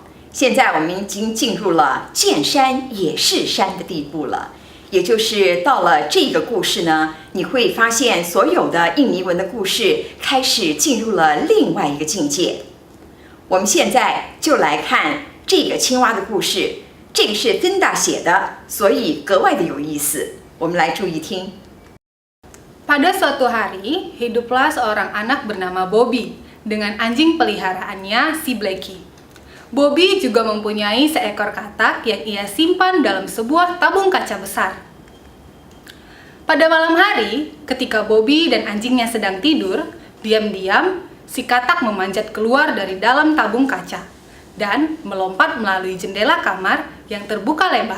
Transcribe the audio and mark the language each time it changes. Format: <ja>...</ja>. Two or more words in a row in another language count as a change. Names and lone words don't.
<zh>现在我们已经进入了见山也是山的地步了，也就是到了这个故事呢，你会发现所有的印尼文的故事开始进入了另外一个境界。我们现在就来看这个青蛙的故事，这个是Vinda写的，所以格外的有意思。我们来注意听。</zh> <id>Pada suatu hari, hiduplah seorang anak bernama Bobby dengan anjing peliharaannya si Blackie. Bobby juga mempunyai seekor katak yang ia simpan dalam sebuah tabung kaca besar. Pada malam hari, ketika Bobby dan anjingnya sedang tidur, diam-diam si katak memanjat keluar dari dalam tabung kaca dan melompat melalui jendela kamar yang terbuka lebar.</id>